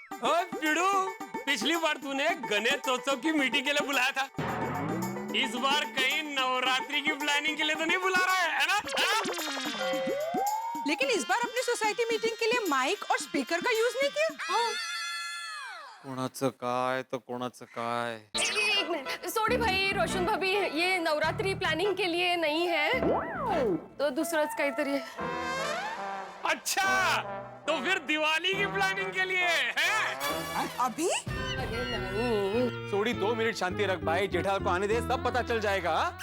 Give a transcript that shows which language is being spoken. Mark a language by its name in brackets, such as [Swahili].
[Hindi] ओ बिड़ू, पिछली बार तूने गणेशोत्सव की मीटिंग के लिए बुलाया था, इस बार कहीं नवरात्रि की प्लानिंग के लिए तो नहीं बुला रहा है ना? लेकिन इस बार अपनी सोसाइटी मीटिंग के लिए माइक और स्पीकर का यूज नहीं किया। [Marathi] कोणाचं काय तो कोणाचं काय। [Hindi] एक मिनट, सोडी भाई, रोशन भाभी, ये नवरात्रि प्लानिंग के लिए नहीं है, तो [Marathi] दूसराच काहीतरी [Hindi] है। अच्छा, तो फिर दिवाली की प्लानिंग के लिए है? अभी अरे नहीं। सोडी 2 मिनट शांति रख भाई, जेठालाल को आने दे, सब पता चल जाएगा।